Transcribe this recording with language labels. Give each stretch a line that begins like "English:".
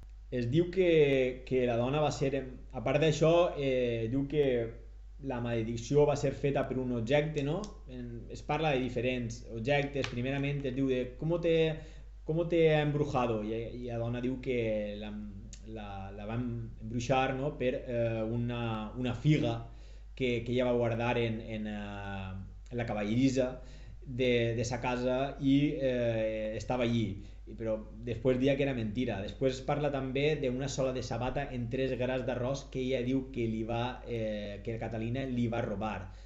Catalan: Es diu que la dona va ser, a part d'això, diu que la maledicció va ser feta per un objecte, no? Es parla de diferents objectes. Primerament es diu de
Spanish: ¿cómo te ha embrujado?
Catalan: I la dona diu que la van embruixar, no? Per una figa que ella va guardar en la caballeriza de sa casa i estava allí, però després dia que era mentira. Després es parla també d'una sola de sabata en 3 grans d'arròs que ella diu que Catalina li va robar.